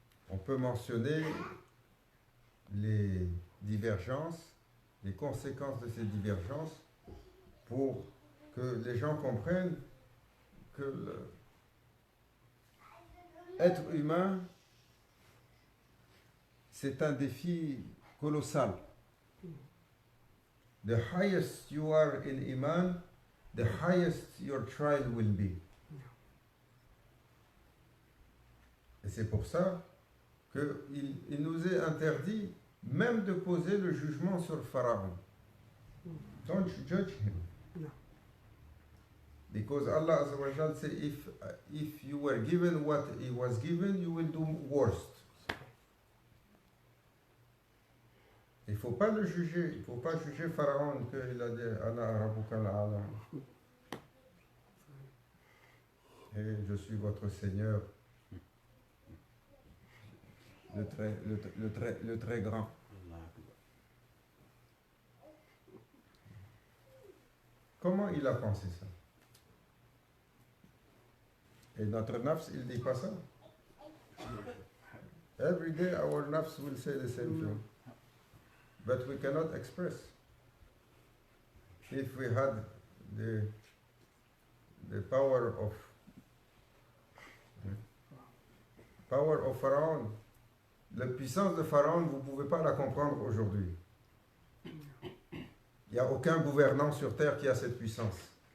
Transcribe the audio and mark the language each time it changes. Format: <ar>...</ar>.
<fr>On peut mentionner les divergences, les conséquences de ces divergences pour que les gens comprennent que l'être humain, c'est un défi colossal.</fr> <en>The highest you are in Iman, the highest your trial will be.</en> <fr>Et c'est pour ça qu'il nous est interdit même de poser le jugement sur Pharaon.</fr> <en>Don't judge him. No. Because Allah Azza wa Jal said, if you were given what he was given, you will do worst.</en> <fr>Il ne faut pas le juger, il ne faut pas juger Pharaon qu'il a dit</fr> <ar>Ana Rabbuka al-A'la.</ar> <fr>Et je suis votre Seigneur, le très grand. Comment il a pensé ça? Et notre nafs, il ne dit pas ça.</fr> <en>Every day our nafs will say the same thing. But we cannot express. If we had the power of Pharaon,</en> <fr>la puissance de Pharaon, vous ne pouvez pas la comprendre aujourd'hui. Il n'y a aucun gouvernant sur terre qui a cette puissance.</fr>